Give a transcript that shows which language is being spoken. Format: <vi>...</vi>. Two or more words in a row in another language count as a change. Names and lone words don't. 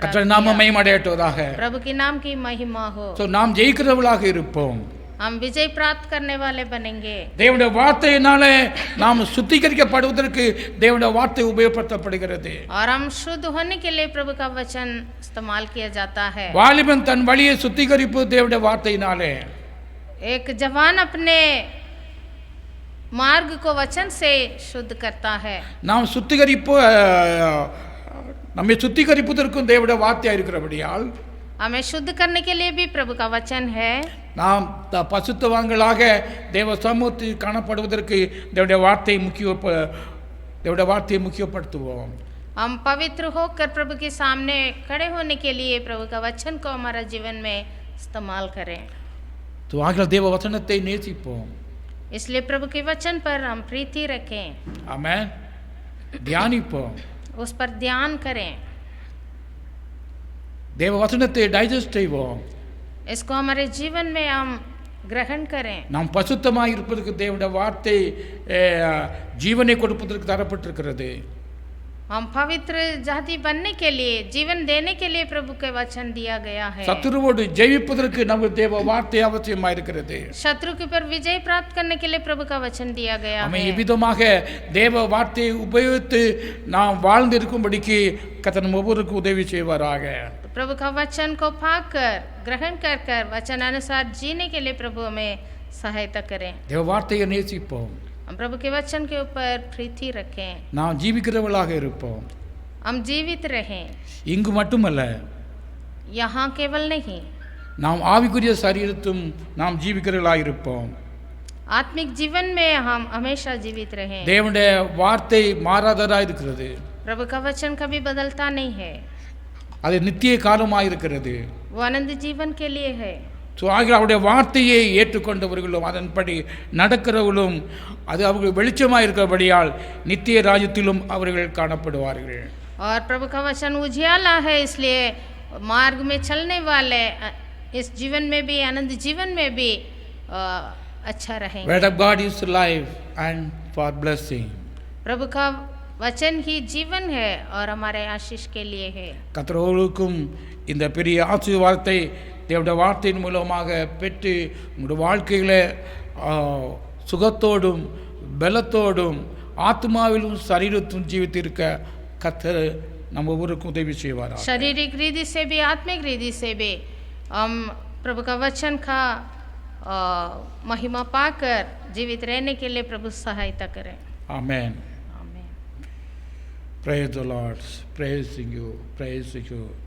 <ta>கர்த்தர் நாம</ta> <hi>किया।</hi> <ta>மகிமையடையட்டதாக.</ta> <hi>प्रभु की नाम की महिमा हो।</hi> <ta>நாம் ஜெயிக்கிறவர்களாக இருப்போம்.</ta> <hi>हम विजय प्राप्त करने वाले बनेंगे।</hi> <ta>தேவனுடைய வார்த்தையினாலே நாம் சுத்திகரிக்கப்படுவதற்கு தேவனுடைய வார்த்தை உபயோகப்படுத்தப்படுகிறது.</ta> <hi>और हम शुद्ध होने के लिए प्रभु का वचन इस्तेमाल किया जाता है।</hi> <ta>வாலிபன் தன் வழியை சுத்திகரிப்பு தேவனுடைய வார்த்தையினாலே.</ta> <hi>एक जवान अपने मार्ग को वचन से शुद्ध करता है।</hi> <ta>நாம் சுத்திகரிப்பு நம்மை சுத்திகரிப்பதற்கும் தேவனுடைய வார்த்தையாக இருக்கிறபடியால்</ta> <hi>हमें शुद्ध करने के लिए भी प्रभु का वचन है।</hi> <ta>நாம் பசுத்தவான்களாக தேவ சமூகத்தில் காணப்படுவதற்கு தேவனுடைய வார்த்தையை முக்கியப்படுத்துவோம்।</ta> <hi>हम पवित्र होकर प्रभु के सामने खड़े होने के लिए प्रभु का वचन को हमारा जीवन में इस्तेमाल करें।</hi> <ta>तो ஆகிய தேவ வசனத்தை நேசிப்போம்।</ta> <hi>इसलिए प्रभु के वचन पर हम प्रीति रखें।</hi> <ta>आमेन। தியானிப்போம்।</ta> <hi>उस पर ध्यान करें।</hi> <ta>தேவ வசனத்தை டைஜஸ்ட் செய்வோம்।</ta> <hi>इसको हमारे जीवन में हम ग्रहण करें।</hi> <ta>நாம் பசுத்தமாக இருப்பதற்கு தேவனுடைய வார்த்தை ஜீவனை கொடுப்பதற்கு தரப்பட்டிருக்கிறது।</ta> <hi>हम पवित्र जाति बनने के लिए, जीवन देने के लिए प्रभु के वचन दिया गया है।</hi> <ta>சத்துருவோடு ஜெயிப்பதற்கு நமக்கு தேவ வார்த்தை அவசியமாக இருக்கிறது।</ta> <hi>शत्रु के ऊपर विजय प्राप्त करने के लिए प्रभु का वचन दिया गया हमें है।</hi> <ta>இவ்விதமாக தேவ வார்த்தையை உபயோகித்து நாம் வாழ்ந்திருக்கும்படிக்கு கர்த்தர் நம் ஒவ்வொருவருக்கும் உதவி செய்வாராக।</ta> <hi>तो प्रभु का वचन को पाकर ग्रहण कर कर वचन अनुसार जीने के लिए प्रभु हमें सहायता करें।</hi> <ta>தேவ வார்த்தையை நேசிப்போம்।</ta> <hi>हम प्रभु के वचन के ऊपर प्रीति रखें।</hi> <ta>நாம் ஜீவிக்கிறவர்களாக இருப்போம்।</ta> <hi>हम जीवित रहें।</hi> <ta>இங்கு மட்டுமல்ல,</ta> <hi>यहाँ केवल नहीं,</hi> <ta>நாம் ஆவிக்குரிய சரீரத்தும் நாம் ஜீவிக்கிறவர்களாக இருப்போம்।</ta> <hi>आत्मिक जीवन में हम हमेशा जीवित रहें।</hi> <ta>தேவனுடைய வார்த்தை மாறாததாக இருக்கிறது।</ta> <hi>प्रभु का वचन कभी बदलता नहीं है।</hi> <ta>அது நித்திய காலமாக இருக்கிறது।</ta> <hi>वो आनंद जीवन के लिए है।</hi> <ta>ஆகிய அவருடைய வார்த்தையை ஏற்றுக்கொண்டவர்களும் அதன்படி நடக்கிறவர்களும் அது அவர்கள் வெளிச்சமாக இருக்கிறபடியால் நித்திய ராஜ்யத்திலும் அவர்கள் காணப்படுவார்கள்।</ta> <hi>और प्रभु का वचन उजियाला है, इसलिए मार्ग में चलने वाले इस जीवन में भी, आनंद जीवन में भी अच्छा रहेंगे।</hi> <en>Word of God is life and for blessing।</en> <hi>प्रभु का वचन ही जीवन है और हमारे आशीष के लिए है।</hi> <ta>கர்த்தருக்கும் இந்த பெரிய ஆசீர்வாதத்தை தேவனுடைய வார்த்தையின் மூலமாக பெற்று உங்களுடைய வாழ்க்கையில் சுகத்தோடும் பலத்தோடும் ஆத்மாவிலும் சரீரத்தும் ஜீவித்திருக்க கர்த்தர் நம்ம ஒவ்வொருக்கும் உதவி செய்வார்।</ta> <hi>शारीरिक रीति से भी, आत्मिक रीति से भी हम प्रभु का वचन का महिमा पाकर जीवित रहने के लिए प्रभु सहायता करें। आमेन। आमीन।</hi> <en>Praise the Lord. Praising you. Praising you.</en>